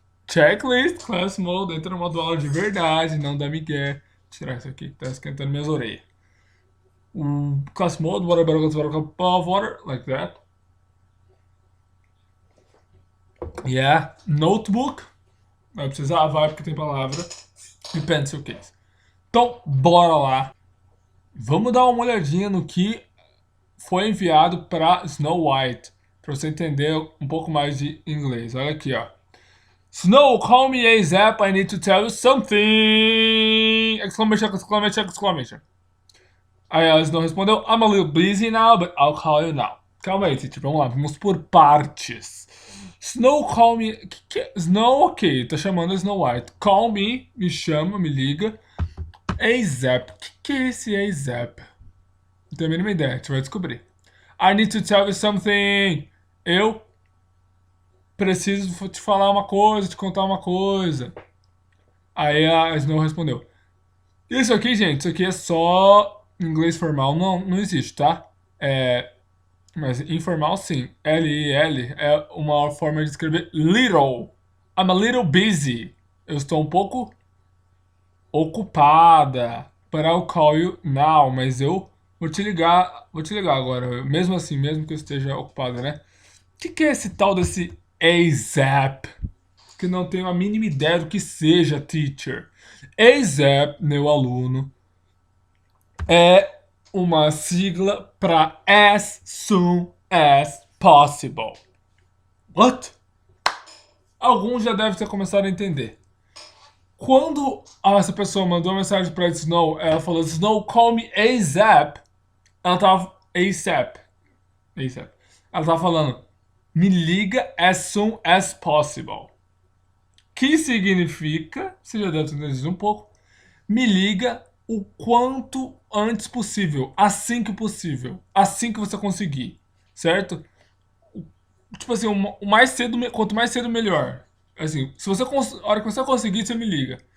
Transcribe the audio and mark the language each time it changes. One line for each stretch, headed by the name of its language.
Portuguese: Checklist, class mode, entra no modo aula de verdade, não dá migué. Tirar isso aqui, tá esquentando minhas orelhas.
English: Class mode, water, like that. Yeah, notebook.
Portuguese: Vai precisar, vai, porque tem palavra. E pencil case. Então, bora lá. Vamos dar uma olhadinha no que foi enviado para Snow White, para você entender um pouco mais de inglês. Olha aqui, ó.
English: Snow, call me ASAP, I need to tell you something! Exclamation, exclamation, exclamation.
Portuguese: Aí a Snow respondeu,
English: I'm a little busy now, but I'll call you now.
Portuguese: Calma aí, Titi, vamos lá, vamos por partes. Snow,
English: call me...
Portuguese: Snow, ok, tá chamando a Snow White.
English: Call me,
Portuguese: me chama, me liga. ASAP, que é esse ASAP? Não tenho a mínima ideia, a gente vai descobrir.
English: I need to tell you something.
Portuguese: Eu preciso te falar uma coisa, te contar uma coisa. Aí a Snow respondeu. Isso aqui, gente, isso aqui é só inglês formal, não existe, tá? Mas informal sim. L-I-L é uma forma de escrever little.
English: I'm a little busy.
Portuguese: Eu estou um pouco ocupada.
English: But I'll call you now.
Portuguese: Mas eu vou te ligar agora. Mesmo assim, mesmo que eu esteja ocupada, né? O que é esse tal desse ASAP? Que não tenho a mínima ideia do que seja, teacher. ASAP, meu aluno, é uma sigla para
English: as soon as possible.
Portuguese: What? Alguns já devem ter começado a entender. Quando essa pessoa mandou uma mensagem para Snow, ela falou, Snow,
English: call me ASAP.
Portuguese: Ela tava... ASAP. Ela tava falando, me liga
English: as soon as possible.
Portuguese: Que significa, você já deve ter entendido um pouco, me liga o quanto antes possível, assim que possível, assim que você conseguir, certo? Tipo assim, quanto mais cedo melhor. Assim, se você a hora que você conseguir, você me liga.